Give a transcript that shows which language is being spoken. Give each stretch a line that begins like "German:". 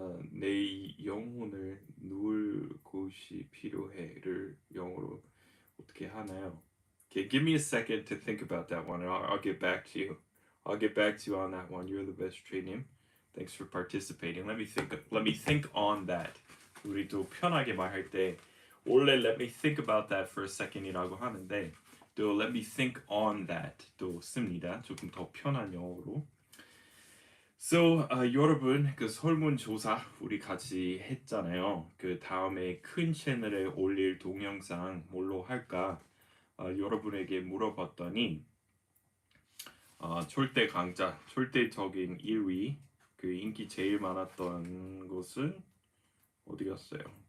Korean: 내 영혼을 누울 곳이 필요해를 영어로 어떻게 하나요?
English: Okay, give me a second to think about that one, and I'll get back to you. I'll get back to you on that one. You're the best training. Thanks for participating. Let me think on that.
Korean: 우리 또 편하게 말할 때 원래
English: let me think about that for a second
Korean: 이라고 하는데 또
English: let me think on that
Korean: 또 씁니다. 조금 더 편한 영어로. So 여러분 그 설문조사 우리 같이 했잖아요. 그 다음에 큰 채널에 올릴 동영상 뭘로 할까? 여러분에게 물어봤더니 절대 강자, 절대적인 1위 그 인기 제일 많았던 것은 어디 갔어요?